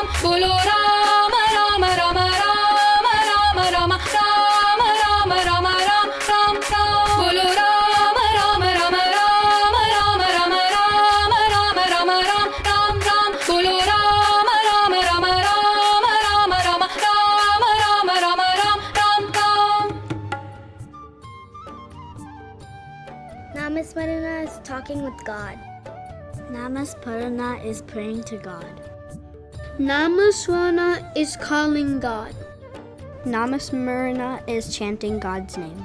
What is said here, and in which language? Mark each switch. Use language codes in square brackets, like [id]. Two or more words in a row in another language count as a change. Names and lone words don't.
[hi] बोलो राम राम राम राम राम राम राम राम राम राम। बोलो राम राम राम राम राम राम राम राम राम राम। बोलो राम राम राम राम राम राम राम राम। [en] Namasmarana is talking with God. Namasmarana is praying to God. Namasmarana is calling God. Namasmarana is chanting God's name.